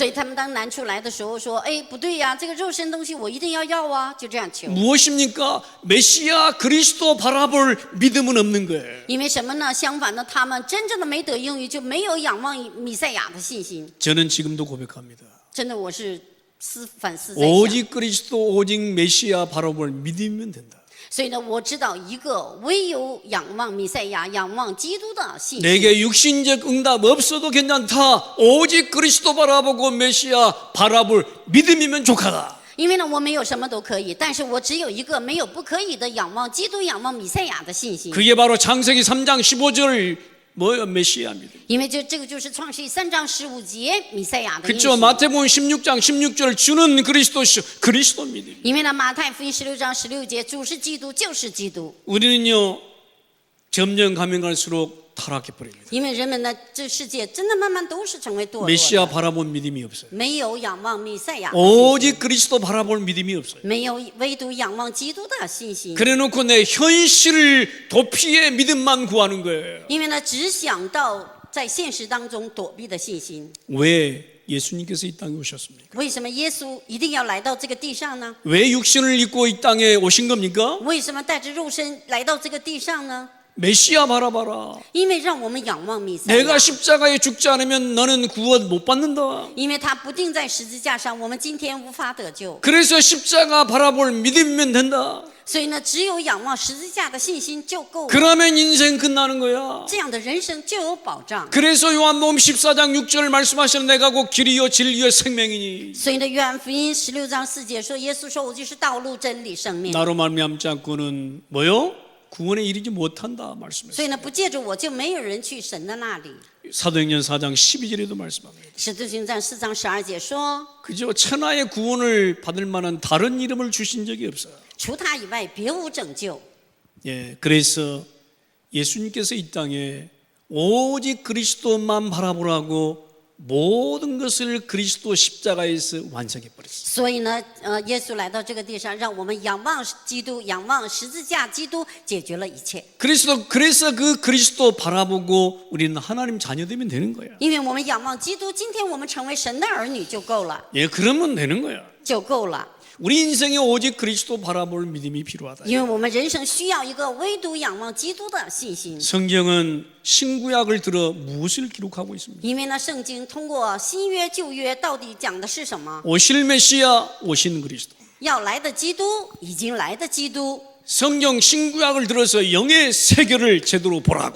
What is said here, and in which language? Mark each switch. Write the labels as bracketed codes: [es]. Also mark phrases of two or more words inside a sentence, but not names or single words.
[zh] 所以他们当难处来的时候说：“哎，不对呀，这个肉身东西我一定要啊！” 就这样求。 [ko] 무엇입니까? 메시아 그리스도 바라볼 믿음은 없는 거예요. [zh] 因为什么呢？相反的，他们真正的没得应许，就没有仰望弥赛亚的信心。 [ko] 저는 지금도 고백합니다. [zh] 真的，我是反思在想。 [ko] 오직 그리스도 오직 메시아 바라볼 믿음이면 된다. [zh] 所以呢，我知道一个唯有仰望弥赛亚、仰望基督的信心。 [ko] 내게 육신적 응답 없어도 괜찮다. 오직 그리스도 바라보고 메시아 바라볼 믿음이면 족하다. [zh] 因为呢，我没有什么都可以，但是我只有一个没有不可以的仰望基督、仰望弥赛亚的信心。 [ko] 그게 바로 창세기 3장 15절 뭐요? 메시아 믿음. [zh] 因为这个就是创世记3章15节弥赛亚的应许。 [ko] 그렇죠. 마태복음 16장 16절 주는 그리스도 믿음. [zh] 因为呢，马太福音16章16节，主是基督，就是基督。 [ko] 우리는요 점점 가면 갈수록 타락해 버립니다. [zh] 因为人们呢，这世界真的慢慢都是成为堕落 [ko] 메시아 [zh] 的， [ko] 바라본 믿음이 없어요. [zh] 没有仰望弥赛亚的信心， [ko] 오직 그리스도 바라볼 믿음이 없어요. [zh] 没有唯独仰望基督的信心。 [ko] 그래놓고 내 현실을 도피의 믿음만 구하는 거예요. [zh] 因为呢，只想到在现实当中躲避的信心。 [ko] 왜 예수님께서 이 땅에 오셨습니까? [zh] 为什么耶稣一定要来到这个地上呢？ [ko] 왜 육신을 입고 이 땅에 오신 겁니까? [zh] 为什么带着肉身来到这个地上呢？ [ko] 메시아 바라봐라. [zh] 因为让我们仰望弥赛亚。 [ko] 내가 십자가에 죽지 않으면 너는 구원 못 받는다. [zh] 因为他不定在十字架上，我们今天无法得救。 [ko] 그래서 십자가 바라볼 믿음이면 된다. [zh] 所以呢，只有仰望十字架的信心就够了。 [ko] 그러면 인생 끝나는 거야. [zh] 这样的人生就有保障。 [ko] 그래서 요한복음 14장 6절 말씀하시는 내가 곧 길이요 진리요 생명이니 [zh] 所以呢，约翰福音16章4节说，耶稣说：“我就是道路、真理、生命。 [ko] 나로 말미암지 않고는 뭐요? 구원에 이르지 못한다 [zh] 所 [ko] 말씀했어요. [zh] 以呢，不借着我就没有人去神的那里。 [ko] 사도행전 4장 12절에도 말씀합니다. [zh] 使徒行传4章12节说， [ko] 그저 천하의 구원을 받을 만한 다른 이름을 주신 적이 없어요. [zh] 除他以外，别无拯救。 [ko] 예, 그래서 예수님께서 이 땅에 오직 그리스도만 바라보라고 모든 것을 그리스도 십자가에서 완성해 버렸어요. [zh] 所以呢，耶稣来到这个地上，让我们仰望基督，仰望十字架，基督解决了一切。 [ko] 그래서 그 그리스도 바라보고 우리는 하나님 자녀되면 되는 거야. [zh] 因为我们仰望基督，今天我们成为神的儿女就够了， [ko] 예, 그러면 되는 거야. [zh] 就够了。 [ko] 우리 인생에 오직 그리스도 바라볼 믿음이 필요하다. [zh] 因为我们人生需要一个唯独仰望基督的信心。 [ko] 성경은 신구약을 들어 무엇을 기록하고 있습니다. [zh] 因为呢，圣经通过新约、旧约到底讲的是什么？ [ko] 오실 메시아, 오신 그리스도. [zh] 要来的基督，已经来的基督。 [ko] 성경 신구약을 들어서 영의 세계를 제대로 보라고.